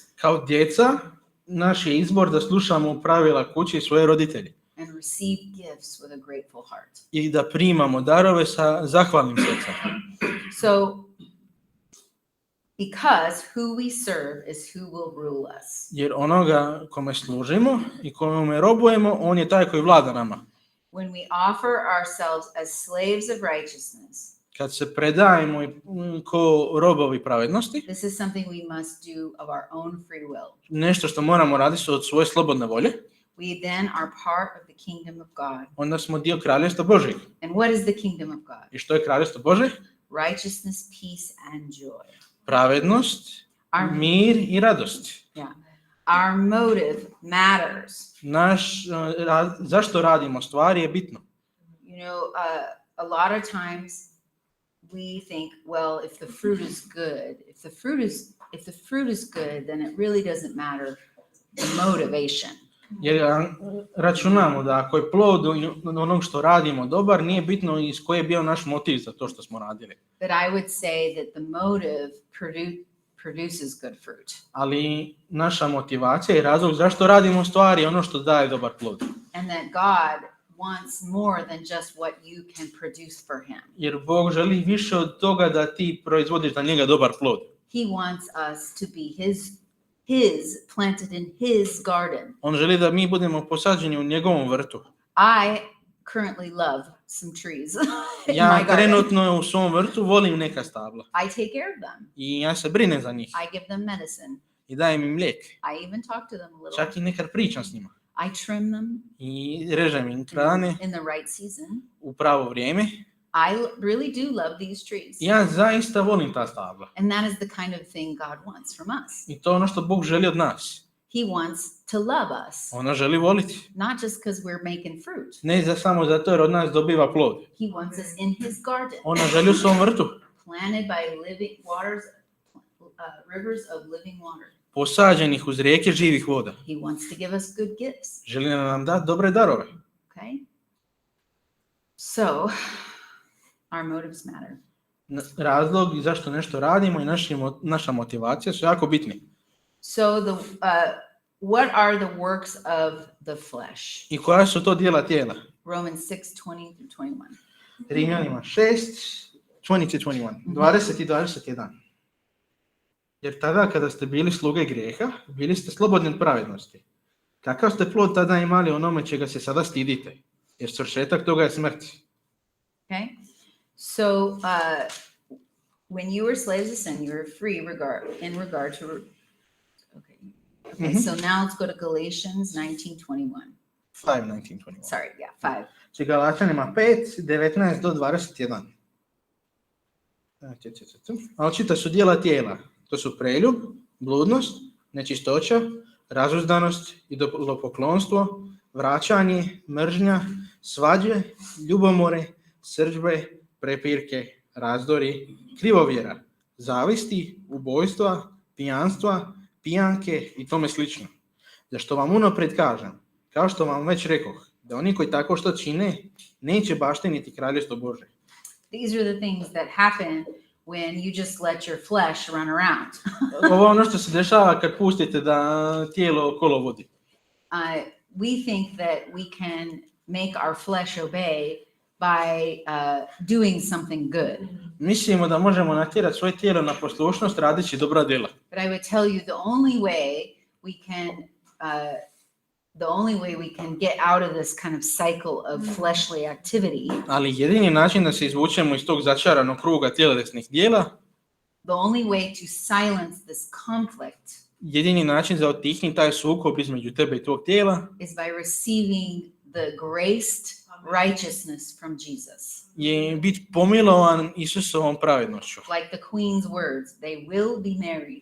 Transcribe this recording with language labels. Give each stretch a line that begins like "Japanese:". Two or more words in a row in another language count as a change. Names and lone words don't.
Croatian: Kao djeca, naš je izbor da slušamo pravila kuće i svoje roditelje.
English: And receive gifts with a grateful heart.
Croatian: I da primamo darove sa zahvalnim srcem.
English: So, because who we serve is who will rule us.
Croatian: Jer onoga kome služimo i kome robujemo, on je taj koji vlada nama.
English: When we offer ourselves as slaves of righteousness,
Croatian: Kad se predajemo ko robovi pravednosti,
English: this is something we must do of our own free will.
Croatian: nešto što moramo raditi od svoje slobodne volje,
English: We then are part of the kingdom of God.
Croatian: onda smo dio kraljevstva Božjeg.
English: And what is the kingdom of God?
Croatian: I što je kraljevstvo Božje?
English: Righteousness, peace, and joy.
Croatian: Pravednost, mir i radost.
English: Yeah. Our motive matters.
Croatian: Zašto radimo stvari je bitno.
English: You know, a lot of times we think, well, if the fruit is good, if the fruit is good, then it really doesn't matter the motivation.
Croatian: Jer računamo da ako je plod onog što radimo dobar, nije bitno iz koje je bio naš motiv za to što smo radili.
English: But I would say that the motive produces good fruit.
Croatian: Ali naša motivacija i razlog zašto radimo stvari je ono što daje dobar plod.
English: And that God wants more than just what you can produce for him.
Croatian: Jer Bog želi više od toga da ti proizvodiš za njega dobar plod.
English: He wants us to be his planted in his garden.
Croatian: On želi da mi budemo posađeni u njegovom vrtu.
English: I currently love some trees.
Croatian: Ja trenutno u svom vrtu volim neka stabla.
English: I take care of them.
Croatian: I ja se brinem za njih.
English: I give them medicine.
Croatian: I dajem im mlijek.
English: I even talk to them a little.
Croatian: Čak i nekad pričam s njima.
English: I trim them.
Croatian: I režem im krane
English: in the right season.
Croatian: u pravo vrijeme.
English: I really do love these trees.
Croatian: Ja zaista volim ta stabla.
English: And that is the kind of thing God wants from us.
Croatian: I to je ono što Bog želi od nas.
English: He wants to love us.
Croatian: Ona želi voliti.
English: Not just because we're making fruit.
Croatian: Ne samo zato jer od nas dobiva plod.
English: He wants us in his garden.
Croatian: Ona želi u svom vrtu.
English: Planted by living waters, rivers of living water.
Croatian: Posađenih uz rijeke živih voda.
English: He wants to give us good gifts.
Croatian: Želi nam dati dobre darove.
English: Okay? So, our motives matter.
Croatian: Razlog i zašto nešto radimo i naša motivacija su jako bitni.
English: So, what are the works of the flesh?
Croatian: I koja su to djela tijela?
English: Romans 6:20-21.
Croatian: Rimljanima 6, 20 i 21. Jer tada kada ste bili sluge grijeha, bili ste slobodni od pravednosti. Kakav ste plod tada imali onome čega se sada stidite? Jer svršetak toga je smrt.
English: Okay. So when you were slaves of sin, you were free in regard to. Okay. Okay. So now let's go to Galatians 19:21. 5:19-21. Sorry, yeah, 5.
Croatian: Znači Galačanima 5, 19 do 21. A očita su djela tijela. To su preljub, bludnost, nečistoća, razuzdanost, idolopoklonstvo, vraćanje, mržnja, svađe, ljubomore, srdžbe, prepirke, razdori, krivovjera, zavisti, ubojstva, pijanstva, pijanke i tome slično. Zašto vam unaprijed kažem, kao što vam već rekoh, da oni koji tako što čine, neće baštiniti kraljevstvo Božje.
English: These are the things that happen when you just let your flesh run around.
Croatian: Ovo je ono što se dešava kad pustite da tijelo kolo vodi.
English: We think that we can make our flesh obey by doing something good.
Croatian: Mislimo da možemo natjerati svoje tijelo na poslušnost radeći dobra djela.
English: But I would tell you the only way we can get out of this kind of cycle of fleshly activity.
Croatian: Ali jedini način da se izvučemo iz tog začaranog kruga tjelesnih djela,
English: the only way to silence this conflict,
Croatian: jedini način za otihnuti taj sukob između tebe i tvog tijela,
English: is by receiving the graced righteousness from Jesus.
Croatian: je biti pomilovan Isusovom pravednošću.
English: Like the queen's words, they will be married.